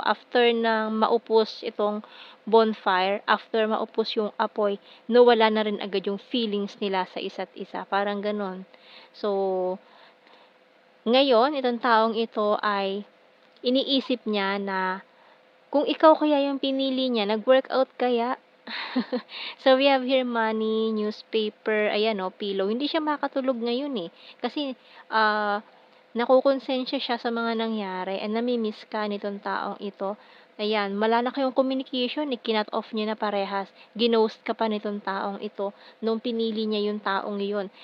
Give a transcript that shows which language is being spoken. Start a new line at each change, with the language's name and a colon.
Filipino: After na maupos itong bonfire, after maupos yung apoy, nawala na rin agad yung feelings nila sa isa't isa. Parang ganun. So, ngayon, itong taong ito ay iniisip niya na kung ikaw kaya yung pinili niya, nag-workout kaya?
English: So, we have here money, newspaper, ayan pillow.
Filipino: Hindi siya makatulog ngayon eh. Kasi, nakokonsensya siya sa mga nangyari and nami-miss ka nitong taong ito. Ayan, wala na kayong communication, kinut off niya na parehas. Ginost ka pa nitong taong ito nung pinili niya yung taong iyon.